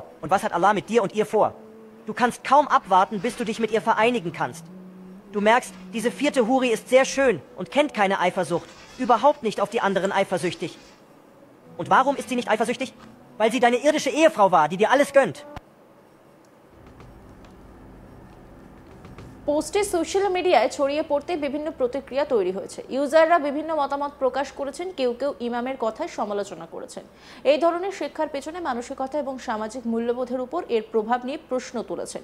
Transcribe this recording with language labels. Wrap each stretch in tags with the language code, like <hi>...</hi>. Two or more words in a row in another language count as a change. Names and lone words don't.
<de>Und was hat Allah mit dir und ihr vor? Du kannst kaum abwarten, bis du dich mit ihr vereinigen kannst. Du merkst, diese vierte Huri ist sehr schön und kennt keine Eifersucht. Überhaupt nicht auf die anderen eifersüchtig. Und warum ist sie nicht eifersüchtig? Weil sie deine irdische Ehefrau war, die dir alles gönnt.</de> <bn>পোস্টে</bn> <en>social media</en> <bn>ছড়িয়ে পড়তে বিভিন্ন প্রতিক্রিয়া তৈরি হয়েছে। ইউজাররা বিভিন্ন মতামত প্রকাশ করেছেন, কেউ কেউ ইমামের কথায় সমালোচনা করেছেন। এই ধরনের শিক্ষার পেছনে মানসিকতা এবং সামাজিক মূল্যবোধের উপর এর প্রভাব নিয়ে প্রশ্ন তুলেছেন।</bn>